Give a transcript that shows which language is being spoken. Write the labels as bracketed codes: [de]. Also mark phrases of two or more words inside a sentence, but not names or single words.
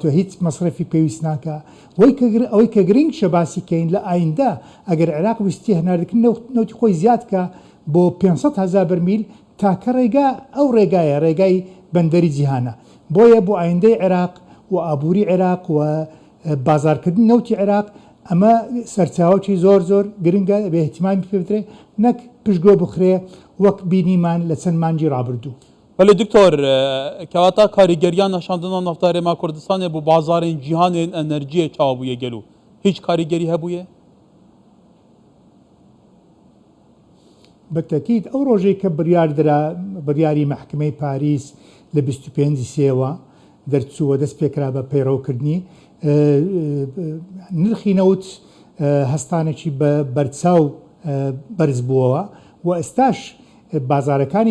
[ckb] هیچ مەصرفی پێویست ناکە ئەوەی کە گرنگ شەباسی کەین لە ئایندا ئەگەر عێراق ویستی هەناردەکردن نەوتی خۆی زیادکە بۆ 500,000 بەرمیل تاکە ئەو ڕێگایە ڕێگای بەندەری جیهانە بۆیە بۆ ئایندەی عێراق و ئابووری عێراق و بازارکردن نەوتی عێراق ئەمە سەرچاوەکی زۆر گرنگە بە احتیمامی پێ بدرێ نەک پشتگۆ بخرێ وەک بینیمان لە چەند مانگی ڕابردوو. [ku] ولی دکتۆر کەواتە کاریگەریان نەشاندنا نەفت هەرێما کوردستانê بۆ بازارên cîhanên enerjiyê çawa bûye gelo هیچ کاریگەری هەبوویە؟ [ckb] بەتەکید ئەو ڕۆژەی کە بڕیاری مەحکمەی پاریس لە 25 سێوە دەرچووە دەست پێکرا بە پەیڕەوکردنی نرخی نەوت هەستانێکی بە بەرچاو بەرز بووەوە و ئێستاش بازارەکانی